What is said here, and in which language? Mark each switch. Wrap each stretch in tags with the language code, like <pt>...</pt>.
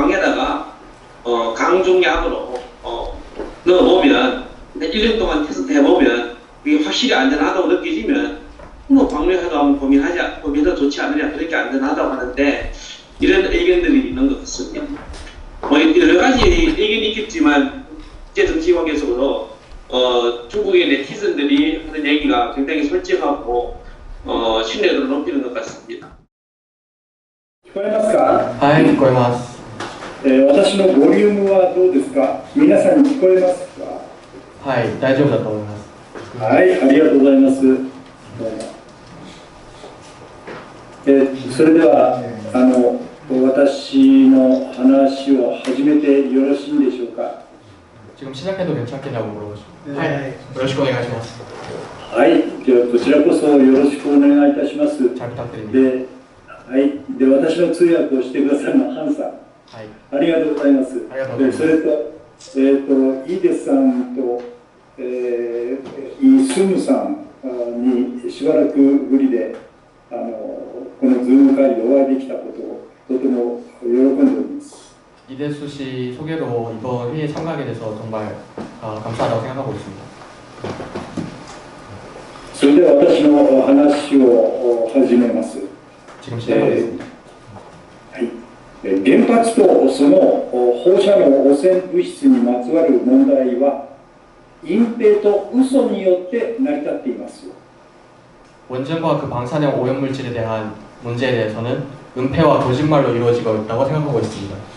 <ko>강에다가 강중약으로 넣어보면 1년 동안 테스트 해보면 이게 확실히 안전하다고 느껴지면 방류해도 한번 고민해도 좋지 않느냐, 그렇게 안전하다고 하는데 이런 의견들이 있는 것 같습니다. 여러 가지 의견이 있겠지만 국제정치관계적으로 중국의 네티즌들이 하는 얘기가 굉장히 솔직하고 신뢰도를 높이는 것 같습니다.</ko> <ja>聞こえますか？はい、聞こえます。私のボリュームはどうですか？皆さんに聞こえますか？はい、大丈夫だと思います。はい、ありがとうございます。どうもそれでは私の話を始めてよろしいんでしょうか。</ja> <ko>지금 시작해도 괜찮겠냐고 물어보시고. 네. 요러시고</ko> <ja>お願いします。はい、ではこちらこそよろしくお願いいたします。</ja> <ko>잘 부탁드립니다.</ko> <ja>はい、で私の通訳をしてくださるのはハンさん。はい。ありがとうございます。ありがとうございます。それと、イデさんと、イ・スムさんにしばらくぶりでこのズーム会でお会いできたことをとても喜んでおります。</ja> <ko>이대수 씨 소개로 이번 회의에 참가하게 돼서 정말 감사하다고 생각하고 있습니다.</ko> <ja>それでは私の話を始めます。</ja> <ko>지금 시작하겠습니다.</ko> <ja>原発とその放射能汚染物質にまつわる問題は隠蔽と嘘によって成り立っています。</ja> <ko>원전과 그 방사능 오염물질에 대한 문제에 대해서는 은폐와 거짓말로 이루어지고 있다고 생각하고 있습니다.</ko>